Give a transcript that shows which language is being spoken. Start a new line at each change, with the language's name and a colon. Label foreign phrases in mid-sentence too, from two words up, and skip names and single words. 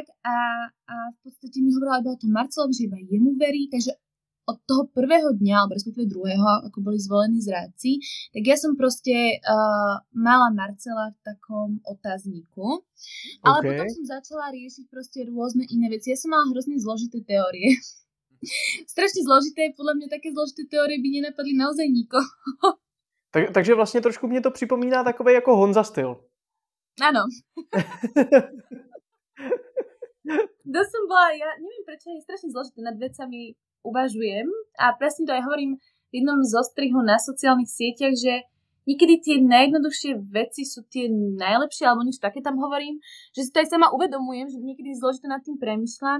Slovak: A v podstate mi hovorila iba o tom Marcelovi, že iba jemu verí, takže od toho prvého dňa, alebo respektíve druhého, ako boli zvolení zrádci, tak ja som proste mala Marcela v takom otázniku. Ale potom som začala riešiť proste rôzne iné veci. Ja som mala hrozne zložité teórie. Strašne zložité, podľa mňa také zložité teórie by nenapadli naozaj nikoho.
Czech: Takže vlastně trošku mě to připomíná takovej jako Honza styl.
Slovak: Áno. To som bola, ja neviem prečo je strašne zložité nad vecami uvažujem a presne to aj hovorím v jednom zostrihu na sociálnych sieťach, že niekedy tie najjednoduchšie veci sú tie najlepšie, alebo niečo také tam hovorím, že si to aj sama uvedomujem, že niekedy zložité nad tým premýšľam.